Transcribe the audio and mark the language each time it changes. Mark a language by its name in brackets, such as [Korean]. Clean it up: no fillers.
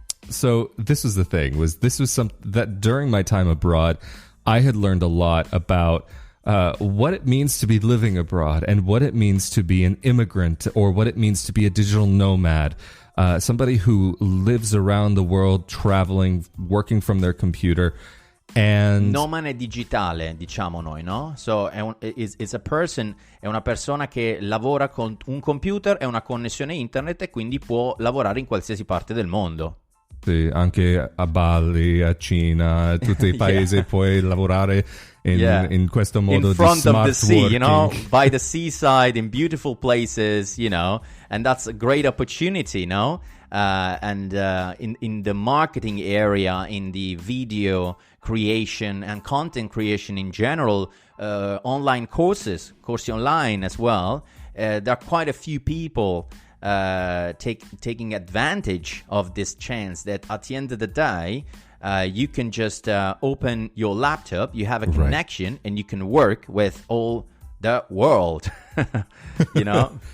[English] So this was the thing, this was something that during my time abroad, I had learned a lot about what it means to be living abroad and what it means to be an immigrant or what it means to be a digital nomad. Somebody who lives around the world, traveling, working from their computer, and [Italian] nomade digitale, diciamo noi, no? [English] So it's a person, [Italian] è una persona che lavora con un computer e una connessione internet e quindi può lavorare in qualsiasi parte del mondo. Sì, anche a Bali, a Cina, tutti i paesi puoi lavorare in questo modo [English] in front [Italian] di smart [English] of the sea, working. you know, by the seaside, in beautiful places, you know, and that's a great opportunity, no? And in the marketing area, in the video creation and content creation in general, online courses online as well, there are quite a few people taking advantage of this chance that at the end of the day, you can just open your laptop, you have a connection, and you can work with all the world, you know?